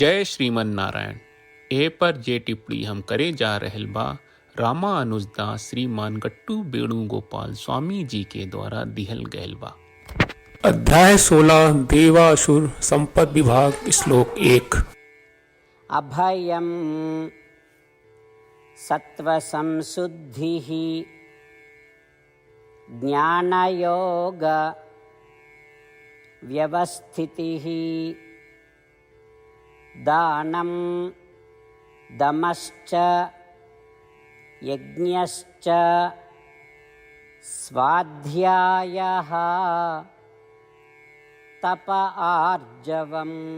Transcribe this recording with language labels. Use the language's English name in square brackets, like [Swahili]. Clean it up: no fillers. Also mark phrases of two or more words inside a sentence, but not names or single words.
[Bhojpuri] जय श्रीमन नारायण। ए पर जे टिप्पणी हम करे जा रहल बा रामा अनुजदास श्रीमान गट्टू वेणुगोपाल स्वामी जी के द्वारा दिहल गयल बा। [Sanskrit] अध्याय 16 देवासुर संपद विभाग श्लोक 1। अभयं सत्वसंशुद्धिः ज्ञानयोग व्यवस्थितिः दानं दमश्च यज्ञश्च स्वाध्यायः तप आर्जवम्।